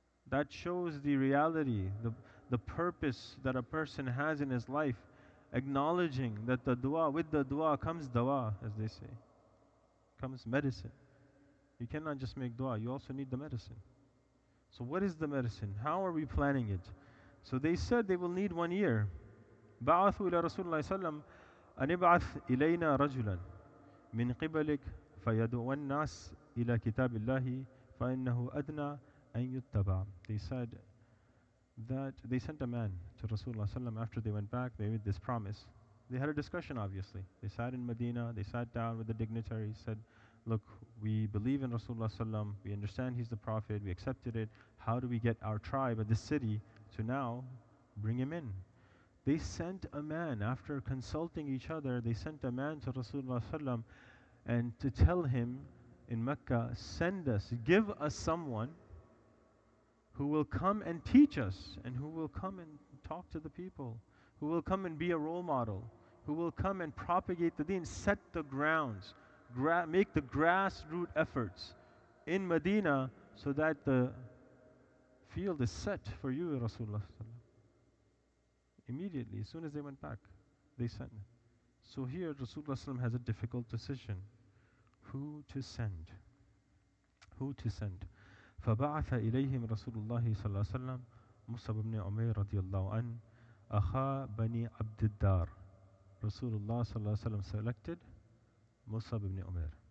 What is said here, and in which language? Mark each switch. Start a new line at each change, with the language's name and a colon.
English: That shows the reality, the purpose that a person has in his life, acknowledging that with the dua comes dawa, as they say, comes medicine. You cannot just make dua, you also need the medicine. So what is the medicine? How are we planning it? So they said they will need 1 year.
Arabic: بعثوا إلى رسول الله صلى الله عليه وسلم أن ابعث إلينا رجلا من قبلك فيدعو الناس إلى كتاب الله فإنه أدنى أن يتبع.
English: They said that they sent a man to Rasulullah sallam. After they went back, they made this promise. They had a discussion, obviously. They sat in Medina, they sat down with the dignitaries, said, look, we believe in Rasulullah sallam, we understand he's the Prophet, we accepted it. How do we get our tribe at this city to now bring him in? They sent a man, after consulting each other, they sent a man to Rasulullah sallam and to tell him in Mecca, send us, give us someone who will come and teach us, and who will come and talk to the people, who will come and be a role model, who will come and propagate the deen, set the grounds, make the grassroots efforts in Medina so that the field is set for you, Rasulullah. Immediately, as soon as they went back, they sent. So here, Rasulullah has a difficult decision. Who to send? Who to send?
Arabic: فبعث إليهم رسول الله صلى الله عليه وسلم مصعب بن عمير رضي الله عنه أخا بني عبد الدار.
English: Rasulullah
Arabic: صلى الله عليه وسلم
English: selected Musab ibn Umair.